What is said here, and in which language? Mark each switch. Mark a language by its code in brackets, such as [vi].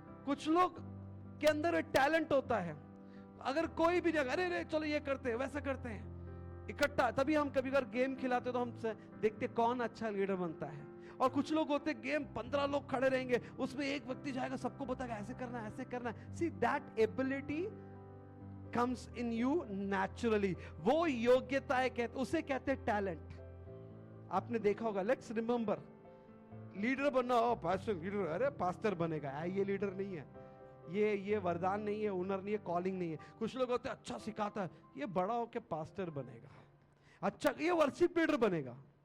[hi] कुछ लोग के अंदर टैलेंट होता है, अगर कोई भी नहीं, अरे चलो ये करते हैं वैसा करते हैं इकट्ठा, तभी हम कभी अगर गेम खिलाते तो हम देखते कौन अच्छा लीडर बनता है। और कुछ लोग होते गेम 15 लोग खड़े रहेंगे, उसमें एक व्यक्ति जाएगा सबको बताएगा ऐसे करना है, ऐसे करना है। [en] See that ability comes in you naturally। [hi] वो योग्यता है, उसे कहते हैं टैलेंट। आपने देखा होगा, लेट्स रिमेंबर, लीडर बनना हो, पास्टर लीडर, अरे पास्टर बनेगा, ये लीडर नहीं है, ये वरदान नहीं है, हुनर नहीं है, कॉलिंग नहीं है। कुछ लोग होते हैं अच्छा सिखाता है, ये बड़ा होके पास्टर बनेगा, अच्छा ये वर्शिप लीडर बनेगा।